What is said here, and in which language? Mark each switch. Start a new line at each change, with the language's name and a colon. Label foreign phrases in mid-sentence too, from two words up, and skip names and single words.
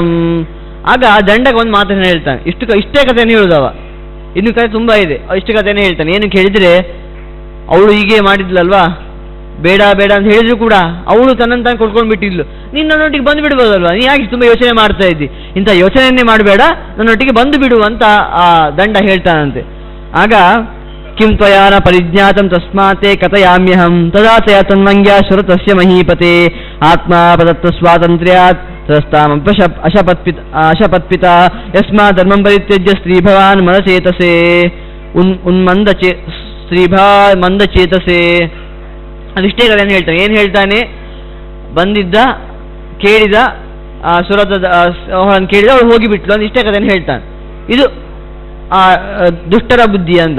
Kannada: ಆಗ ದಂಡಕ್ಕೆ ಒಂದು ಮಾತನ್ನು ಹೇಳ್ತಾನೆ, ಇಷ್ಟೇ ಕಥೆಯನ್ನು ಹೇಳುದವ, ಇನ್ನು ಕಥೆ ತುಂಬಾ ಇದೆ, ಇಷ್ಟು ಕಥೆನೇ ಹೇಳ್ತಾನೆ. ಏನು ಕೇಳಿದ್ರೆ, ಅವಳು ಹೀಗೆ ಮಾಡಿದ್ಲಲ್ವಾ, ಬೇಡ ಬೇಡ ಅಂತ ಹೇಳಿದ್ರು ಕೂಡ ಅವಳು ತನ್ನಂತ ಕೊಡ್ಕೊಂಡು ಬಿಟ್ಟಿದ್ಲು, ನೀನು ನನ್ನೊಟ್ಟಿಗೆ ಬಂದು ಬಿಡ್ಬೋದಲ್ವಾ, ನೀ ಯಾಕೆ ತುಂಬಾ ಯೋಚನೆ ಮಾಡ್ತಾ ಇದ್ದಿ, ಇಂಥ ಯೋಚನೆಯನ್ನೇ ಮಾಡಬೇಡ, ನನ್ನೊಟ್ಟಿಗೆ ಬಂದು ಬಿಡು ಅಂತ ಆ ದಂಡ ಹೇಳ್ತಾನಂತೆ.
Sanskrit: ಆಗ ಕಿಂ ತ್ವಯಾನ ಪರಿಜ್ಞಾತಂ ತಸ್ಮಾತೆ ಕಥಯಾಮ್ಯಹಂ ತದಾ ತಯ ತನ್ವಂಗ್ಯ ಸುರತಸ್ಯ ಮಹೀಪತೆ ಆತ್ಮಾ ಪ್ರದತ್ತ ಸ್ವಾತಂತ್ರ್ಯಾತ್ ತದಸ್ತಾಮಪ್ಯ ಅಶಪತ್ಪಿತ ಯಸ್ಮಾತ್ ಧರ್ಮಂ ಪರಿತ್ಯಜ್ಯ ಸ್ತ್ರೀಭವಾನ್ ಮನಚೇತಸೆ ಸ್ತ್ರೀಭಾ ಮಂದಚೇತಸೆ.
Kannada: ಅದಿಷ್ಟೇ ಕಥೆಯನ್ನು ಹೇಳ್ತಾನೆ. ಏನು ಹೇಳ್ತಾನೆ, ಬಂದಿದ್ದ ಕೇಳಿದ ಸುರತ ಕೇಳಿದ ಅವಳು ಹೋಗಿಬಿಟ್ಲು ಅಂತ ಇಷ್ಟೇ ಕಥೆಯನ್ನು ಹೇಳ್ತಾನೆ. ಇದು ಆ ದುಷ್ಟರ ಬುದ್ಧಿ ಅಂತ.